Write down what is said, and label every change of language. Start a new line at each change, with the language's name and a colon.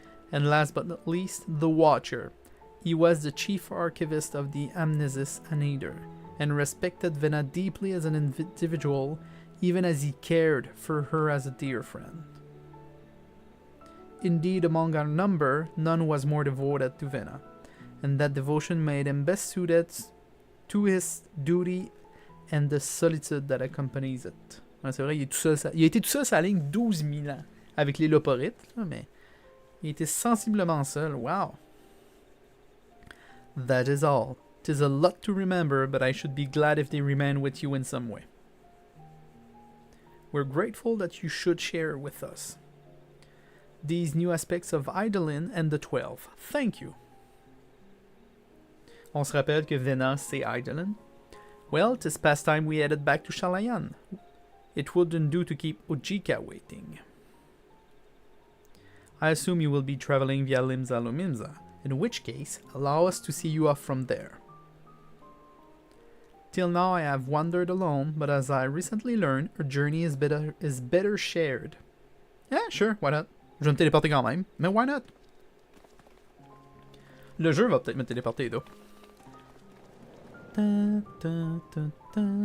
English: And last but not least, the Watcher. He was the chief archivist of the Amnesis Anider, and respected Venat deeply as an individual, even as he cared for her as a dear friend. Indeed, among our number, none was more devoted to Vena, and that devotion made him best suited to his duty and the solitude that accompanies it.
French: Ouais, c'est vrai, il a été tout seul sur la ligne 12 000 ans, avec les loporites, là, mais il était sensiblement seul.
English: Wow. That is all. 'Tis a lot to remember, but I should be glad if they remain with you in some way. We're grateful that you should share with us these new aspects of Eidolon and the 12. Thank you.
French: On se rappelle que Vena, c'est Eidolon.
English: Well, 'tis past time we headed back to Shalayan. It wouldn't do to keep Ojika waiting. I assume you will be traveling via Limsa Lumimsa, in which case, allow us to see you off from there. Till now I have wandered alone, but as I recently learned, our journey is better shared. Yeah, sure, why not?
French: Je vais me téléporter quand même, mais
English: why not?
French: Le jeu va peut-être me téléporter, though. Da, da, da, da.